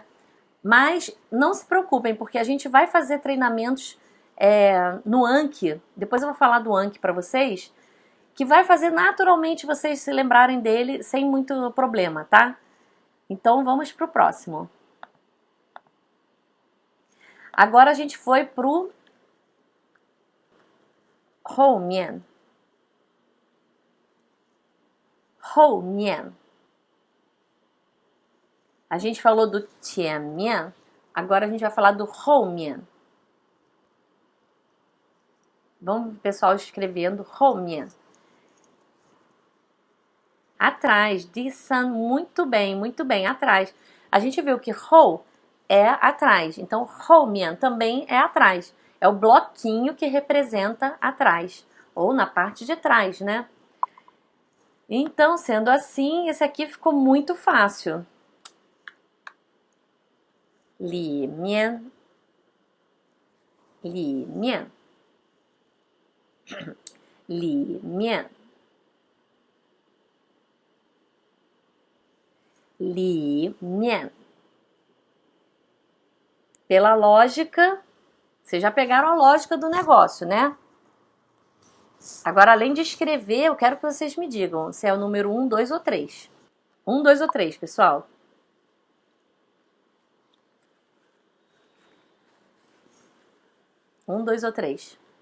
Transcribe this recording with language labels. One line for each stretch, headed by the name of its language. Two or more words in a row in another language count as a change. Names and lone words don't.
Portuguese: Mas não se preocupem, porque a gente vai fazer treinamentos no Anki. Depois eu vou falar do Anki para vocês, que vai fazer naturalmente vocês se lembrarem dele sem muito problema, tá? Então vamos pro próximo. Agora a gente foi pro
Chinese: 后面，后面。
Portuguese: A gente falou do 前面, agora a gente vai falar do 后面. Vamos, pessoal, escrevendo 后面. Atrás, disan, muito bem, atrás. A gente viu que 后 é atrás, então 后面 também é atrás. É o bloquinho que representa atrás, ou na parte de trás, né? Então, sendo assim, esse aqui ficou muito fácil.
Chinese: 里面，里面，里面，里面.
Portuguese: Pela lógica, vocês já pegaram a lógica do negócio, né? Agora, além de escrever, eu quero que vocês me digam se é o número 1, 2 ou 3. 1, 2 ou 3, pessoal. 1, 2 ou 3.